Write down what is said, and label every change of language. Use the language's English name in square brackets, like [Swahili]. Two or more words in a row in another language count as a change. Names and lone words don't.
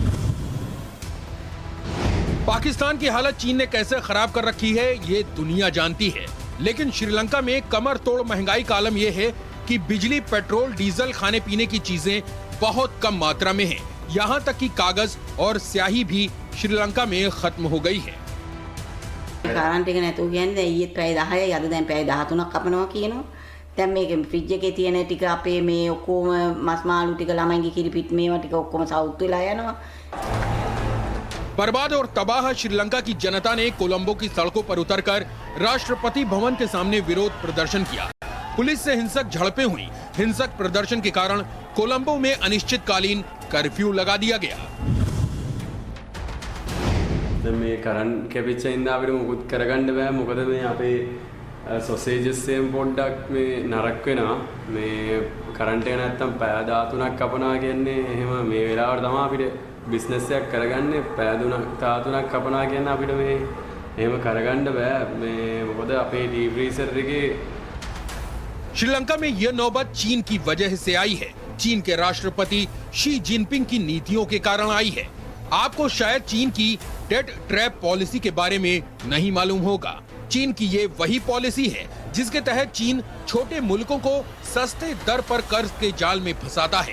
[Hindi] पाकिस्तान की हालत चीन ने कैसे खराब कर रखी है ये दुनिया जानती है, लेकिन श्रीलंका में कमर तोड़ महंगाई का आलम यह है कि बिजली, पेट्रोल, डीजल, खाने पीने की चीजें बहुत कम मात्रा में हैं। यहाँ तक कि कागज और स्याही भी श्रीलंका में खत्म हो गई है। [Sinhala] කාරන්ට් එක නැතුව කියන්නේ ඊයේත් පැය 10යි අද දැන් පැය 13ක් කපනවා කියනවා. දැන් මේක ෆ්‍රිජ් එකේ තියෙන ටික අපේ මේ ඔක්කොම මස් මාළු ටික ළමයින්ගේ කිරිපිට මේවා ටික ඔක්කොම සවුත් වෙලා යනවා. [Hindi] बर्बाद और तबाह श्रीलंका की जनता ने कोलंबो की सड़कों पर उतरकर राष्ट्रपति भवन के सामने विरोध प्रदर्शन किया। पुलिस से हिंसक झड़पें हुई। हिंसक प्रदर्शन के कारण कोलंबो में अनिश्चितकालीन कर्फ्यू लगा दिया गया। [Sinhala] මේ කරන් කැපිච්ච ඉඳන් අපිට මුකුත් කරගන්න බෑ. මොකද මේ අපේ සොසේජස් එකෙන් පොඩ්ඩක් මේ නරක වෙනවා. මේ කරන්ට් එක නැත්තම් පැය 13ක් කපනවා කියන්නේ එහෙම මේ වෙලාවට තමයි අපිට बिजनेस එකක් කරගන්නේ. පැය 13ක් කපනවා කියන්නේ අපිට මේ එහෙම කරගන්න බෑ. මේ මොකද අපේ ඩීප් ෆ්රීසර් එකේ [Hindi] श्रीलंका में यह नौबत चीन की वजह से आई है। चीन के राष्ट्रपति शी जिनपिंग की नीतियों के कारण आई है। आपको शायद चीन की [English] debt trap policy [Hindi] के बारे में नहीं मालूम होगा। चीन की ये वही पॉलिसी है जिसके तहत चीन छोटे मुल्कों को सस्ते दर पर कर्ज के जाल में फंसाता है।